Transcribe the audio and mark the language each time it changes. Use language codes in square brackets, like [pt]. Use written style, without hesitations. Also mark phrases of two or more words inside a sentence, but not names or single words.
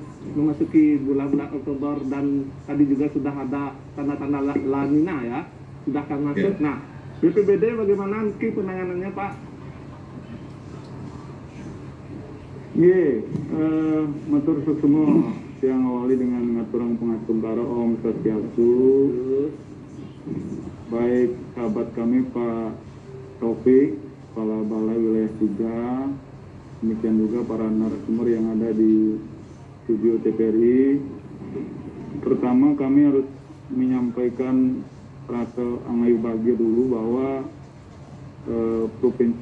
[id] memasuki bulan-bulan Oktober dan tadi juga sudah ada tanda-tanda La Nina ya, sudah akan masuk. Nah, BPBD bagaimana penanganannya Pak? Matur semua yang awali dengan ngaturang pengatur baro [ban] Om Swastiastu. [id] Baik sahabat kami Pak Taufik, Kepala Balai Wilayah 3, demikian juga para narasumber yang ada di studio TVRI. Pertama kami harus menyampaikan rasa angai bahagia dulu bahwa Provinsi